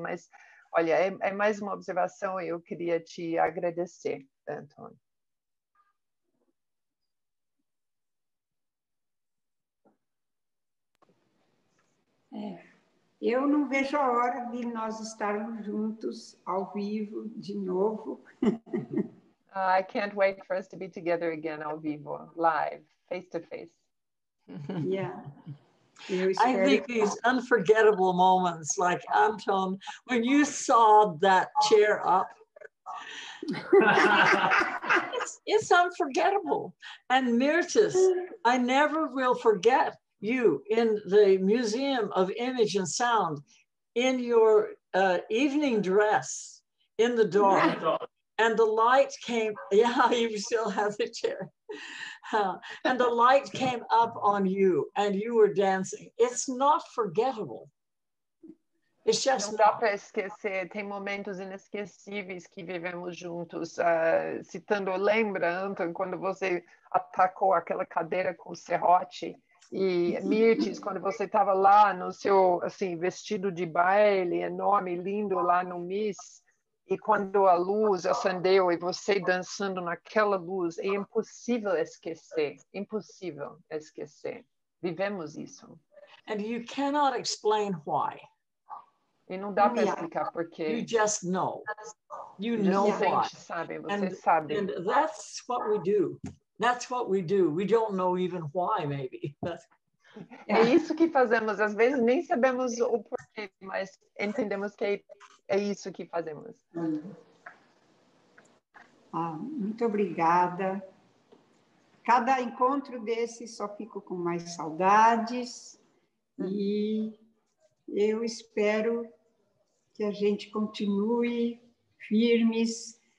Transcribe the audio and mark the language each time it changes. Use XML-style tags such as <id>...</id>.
<pt>Mas, olha, é mais uma observação e eu queria te agradecer, Anton. Eu não vejo a hora de nós estarmos juntos ao vivo de novo.</pt> <en>I can't wait for us to be together again</en> <pt>ao vivo,</pt> <en>live, face to face. Yeah. I think these unforgettable moments, like Anton, when you saw that chair up, it's unforgettable. And Mirtis, I never will forget you in the Museum of Image and Sound in your evening dress in the dark. And the light came, yeah, you still have the chair. And the light came up on you and you were dancing. It's not forgettable. It's just</en> <pt>não dá para esquecer, tem momentos inesquecíveis que vivemos juntos. Citando, lembra, Anton, quando você atacou aquela cadeira com o serrote? E Mirtis, quando você estava lá no seu assim, vestido de baile enorme, lindo, lá no Miss, e quando a luz acendeu e você dançando naquela luz, é impossível esquecer, impossível esquecer. Vivemos isso.</pt> <en>And you cannot explain why.</en> <pt>E não dá para explicar por quê.</pt> <en>You just know. You know why.</en> <pt>Sabe, você sabe.</pt> <en>And that's what we do. That's what we do. We don't know even why, maybe.</en> <pt>É isso que fazemos. Às vezes nem sabemos o porquê, mas entendemos que é isso que fazemos. Muito obrigada. Cada encontro desse só fico com mais saudades e eu espero que a gente continue firmes.</pt>